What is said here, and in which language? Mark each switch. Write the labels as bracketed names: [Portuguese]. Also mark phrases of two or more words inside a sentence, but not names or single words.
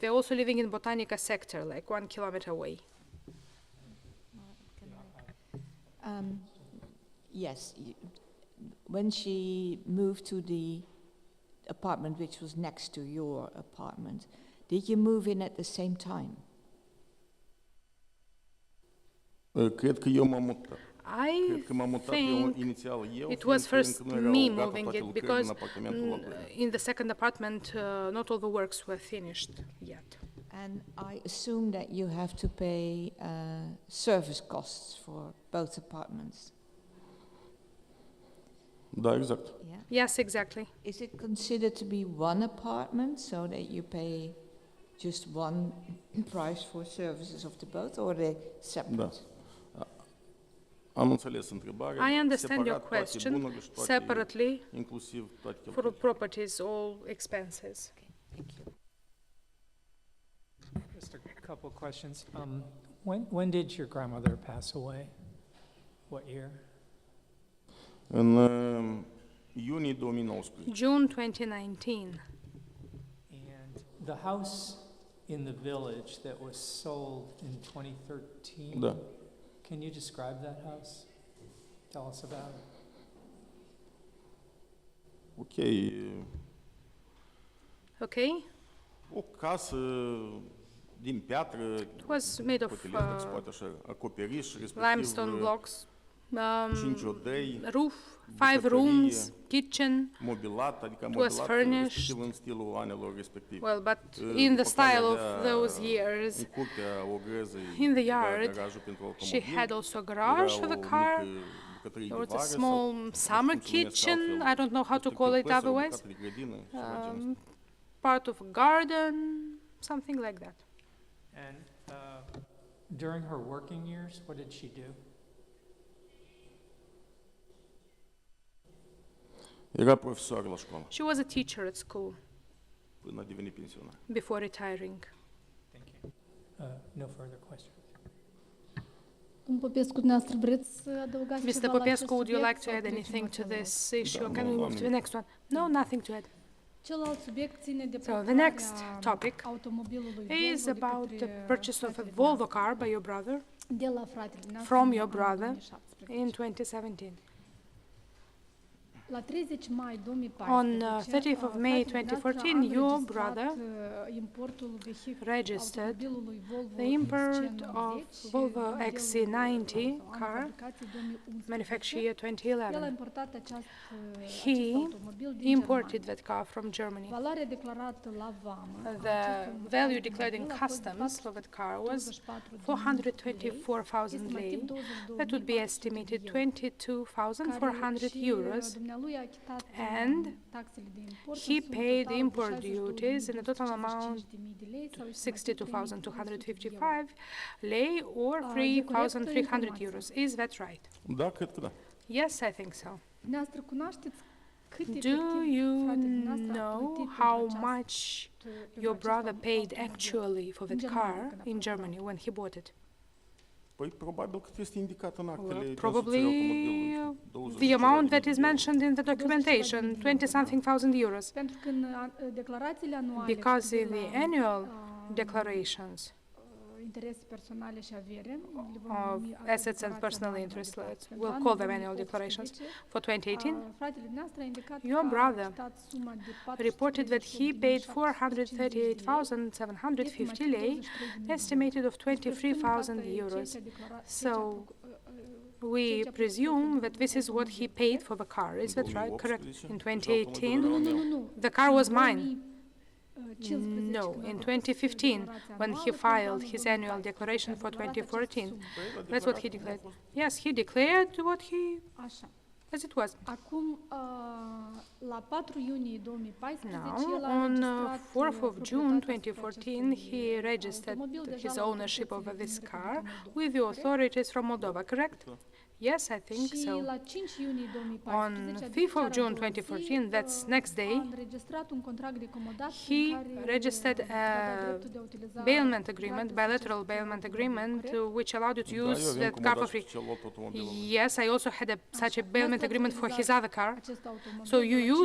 [English] They're also living in Botanica sector, like 1 kilometer away. Yes, when she moved to the apartment which was next to your apartment, Did you move in at the same time? [Romanian] Cred că eu m-am mutat. [English] I [Romanian] Cred că m-am mutat inițial eu, [English] it was [Romanian] fiindcă [English] first [Romanian] încă nu erau [English] me [Romanian] gata [English] moving [Romanian] toate [English] it [Romanian] lucrările [English] because [Romanian] în apartamentul ăla. [English] in the second apartment, not all the works were finished yet. And I assume that you have to pay service costs for both apartments. [Romanian] Da, exact. [English] Yeah. Yes, exactly. Is it considered to be one apartment so that you pay just one price for services of the both, or are they separate? [Romanian] Da. Am înțeles întrebarea. [English] I understand your [Romanian] Separat toate [English] question, [Romanian] bunurile și toate, [English] separately [Romanian] inclusiv toate [English] for [Romanian] cheltuielile. [English] properties, all expenses. Thank you. Just a couple questions. When did your grandmother pass away? What year? [Romanian] În iunie 2019. [English] June 2019. And the house in the village that was sold in 2013? [Romanian] Da. [English] Can you describe that house? Tell us about it. Ok. Okay, [Romanian] O casă din piatră, [English] it was made of [Romanian] putelez, dacă se poate așa, acoperiș, respectiv [English] limestone blocks, [Romanian] 5 odăi, [English] roof, 5 [Romanian] bucătărie, [English] rooms, kitchen. [Romanian] mobilat, adică [English] was [Romanian] mobilat [English] furnished. [Romanian] respectiv în stilul anilor respectiv. [English] Well, but in the [Romanian] După [English] style [Romanian] care [English] of [Romanian] avea [English] those years, [Romanian] în curtea o grăză, [English] in the [Romanian] era [English] yard, [Romanian] garajul pentru [English] she [Romanian] automobil, [English] had also a garage for [Romanian] era [English] the [Romanian] o [English] car. [Romanian] mică bucătărie [English] There [Romanian] de [English] was a [Romanian] vară [English] small [Romanian] sau, [English] summer [Romanian] cum se numesc [English] kitchen. [Romanian] altfel, [English] I don't know how to call it [Romanian] respectiv [English] otherwise. [Romanian] păsări, bucată de grădină și ceva genul ăsta. [English] Part of a garden, something like that. And during her working years, what did she do? [Romanian] Era profesor la școală [English] She was a teacher at school [Romanian] până a devenit pensionar. [English] before retiring. Thank you. No further questions. [Romanian] Domnul Popescu, dumneavoastră vreți să adăugați [English] Mr. [Romanian] ceva la [English] Popescu, [Romanian] acest [English] would you [Romanian] subiect [English] like to [Romanian] sau [English] add [Romanian] trecem [English] anything [Romanian] la [English] to [Romanian] celălalt? [English] this issue? [Romanian] Da, [English] Can we [Romanian] nu, [English] move to the [Romanian] am- [English] next one? No, nothing to add. [Romanian] Celălalt subiect ține de [English] So, the [Romanian] procurarea [English] next topic [Romanian] automobilului [English] is [Romanian] Volvo de [English] about [Romanian] către [English] the purchase of a [Romanian] fratele [English] Volvo [Romanian] dumneavoastră, [English] car by your brother [Romanian] de la fratele dumneavoastră [English] from [Romanian] în [English] your [Romanian] anul [English] brother [Romanian] 2017. [English] in 2017. [Romanian] La 30 mai 2014, [English] On 30th of May [Romanian] fratele [English] 2014, [Romanian] dumneavoastră a [English] your [Romanian] înregistrat, [English] brother [Romanian] importul [English] registered [Romanian] automobilului Volvo [English] the import [Romanian] XC90, [English] of Volvo [Romanian] modelul [English] XC90 [Romanian] sau anul [English] car, [Romanian] fabricației 2011. [English] manufactured year [Romanian] El a [English] 2011. [Romanian] importat acest [English] He [Romanian] automobil din [English] imported [Romanian] Germania. [English] that car from Germany. [Romanian] Valoarea declarată la vamă a [English] The [Romanian] acestui [English] value declared in [Romanian] automobil a fost de [English] customs for that car was [Romanian] 424.000 [English] 424,000 lei. [Romanian] estimativ [English] That would be [Romanian] 22.400 [English] estimated [Romanian] euro, [English] 22,400 [Romanian] care [English] euros. [Romanian] și dumnealui a achitat [English] And [Romanian] taxele de import [English] he [Romanian] în sumă [English] paid [Romanian] totală de [English] import duties in a total amount [Romanian] 62.255.000 de lei sau estimativ [English] 62,255 lei or [Romanian] Ah, e [English] 3,300 [Romanian] corectă [English] euros. Is that right? [Romanian] Da, cred că da. [English] Yes, I think so. [Romanian] Dumneavoastră cunoașteți cât [English] Do [Romanian] efectiv [English] you [Romanian] fratele dumneavoastră a [English] know [Romanian] plătit [English] how [Romanian] pentru [English] much your brother paid actually for that car in Germany when he bought it? [Romanian] Păi probabil că este indicat în actele [English] Well, [Romanian] de [English] probably [Romanian] însoțire automobilului. [English] the amount that is mentioned in the documentation, 20-something thousand euros. [Romanian] Pentru că în declarațiile anuale [English] Because [Romanian] cu [English] in [Romanian] privire [English] the [Romanian] la, [English] annual uh, declarations [Romanian] interese personale și avere, le vom [English] of [Romanian] numi [English] assets and [Romanian] declarația [English] personal [Romanian] anuală [English] interests, [Romanian] de taxe. Pentru [English] we'll [Romanian] anul [English] call them annual [Romanian] 2018, [English] declarations, for 2018, [Romanian] fratele dumneavoastră a indicat [English] your [Romanian] că a [English] brother [Romanian] achitat suma de [English] reported that he paid [Romanian] 438.750 [English] 438,750 lei, estimated of 23,000 euros. So, we presume that this is what he paid for the car. Is that right? Correct. In 2018, the car was mine. No, in 2015, when he filed his annual declaration for 2014, that's what he declared. Yes, he declared what he, [Romanian] Așa. [English] as it was. [Romanian] Acum, la 4 iunie 2014, [English] Now, [Romanian] el a [English] on [Romanian] înregistrat [English] 4th of June [Romanian] proprietatea [English] 2014, [Romanian] asupra [English] he [Romanian] acestui [English] registered [Romanian] automobil deja [English] his [Romanian] la [English] ownership of [Romanian] autoritățile [English] this [Romanian] din [English] car [Romanian] Republica Moldova, [English] with the [Romanian] corect? [English] authorities from Moldova, correct? Yes, I think [Romanian] Și [English] so. [Romanian] la 5 iunie 2014, [English] On [Romanian] adică [English] 5th of [Romanian] chiar [English] June [Romanian] a doua zi, [English] 2014, that's next day, [Romanian] a înregistrat un contract de comodat [English] he [Romanian] prin care [English] registered [Romanian] va da [English] a [Romanian] dreptul de a utiliza [English] bailment agreement, [Romanian] gratis [English] bilateral [Romanian] acest [English] bailment [Romanian] automobil, [English] agreement, [Romanian] corect? [English] which allowed you to [Romanian] Da, eu [English] use [Romanian] aveam [English] that car for [Romanian] comodat [English] free. [Romanian] și celălalt automobil. [English] Yes, I also had such a [Romanian] Așa. [English] bailment [Romanian] Dumneavoastră [English] agreement [Romanian] ați [English] for his [Romanian] utilizat [English] other car. [Romanian] acest automobil [English] So [Romanian] de [English] you [Romanian] la 5